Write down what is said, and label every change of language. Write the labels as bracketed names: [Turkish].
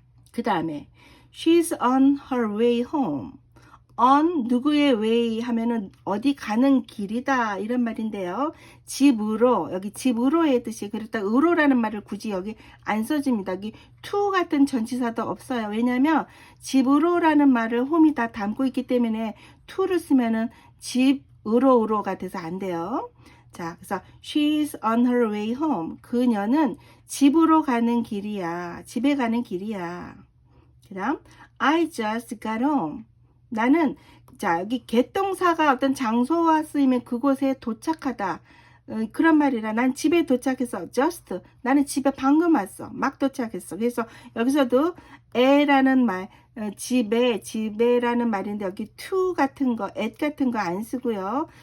[Korean] 그 다음에 [English] she's on her way home. [Korean] on 누구의 way 하면은 어디 가는 길이다 이런 말인데요. 집으로 여기 집으로의 뜻이 그렇다 으로라는 말을 굳이 여기 안 써집니다. 여기 to 같은 전치사도 없어요. 왜냐하면 집으로라는 말을 홈이 다 담고 있기 때문에 to를 쓰면은 집으로가 돼서 안 돼요. 자, 그래서 [English] she's on her way home. [Korean] 그녀는 집으로 가는 길이야. 집에 가는 길이야. 그 다음, [English] I just got home. [Korean] 나는, 자, 여기 get 동사가 어떤 장소와 쓰이면 그곳에 도착하다. 그런 말이라 난 집에 도착했어. just. 나는 집에 방금 왔어. 막 도착했어. 그래서 여기서도 에라는 말, 집에라는 말인데 여기 to 같은 거, at 같은 거 안 쓰고요.